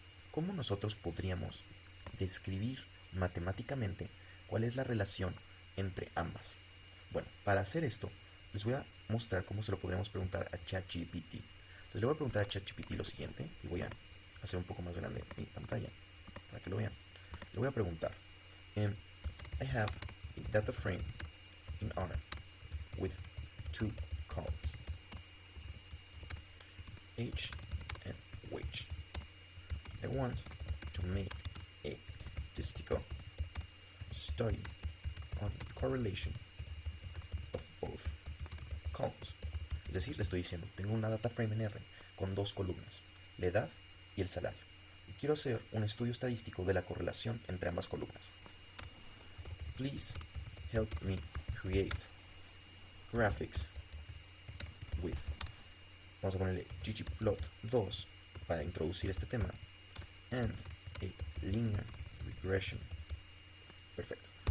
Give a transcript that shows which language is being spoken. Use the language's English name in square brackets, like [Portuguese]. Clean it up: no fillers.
[Spanish] ¿Cómo nosotros podríamos describir matemáticamente cuál es la relación entre ambas? Bueno, para hacer esto, les voy a mostrar cómo se lo podríamos preguntar a ChatGPT. Entonces le voy a preguntar a ChatGPT lo siguiente, y voy a hacer un poco más grande mi pantalla para que lo vean. Le voy a preguntar, [English] I have a data frame in R with two columns, age and wage. I want to make a statistical study on the correlation of both columns. [Spanish] Es decir, le estoy diciendo, tengo una data frame en R con dos columnas, la edad y el salario. Y quiero hacer un estudio estadístico de la correlación entre ambas columnas. [English] Please help me create graphics with, [Spanish] vamos a ponerle ggplot2 para introducir este tema, [English] and a linear regression. Perfecto.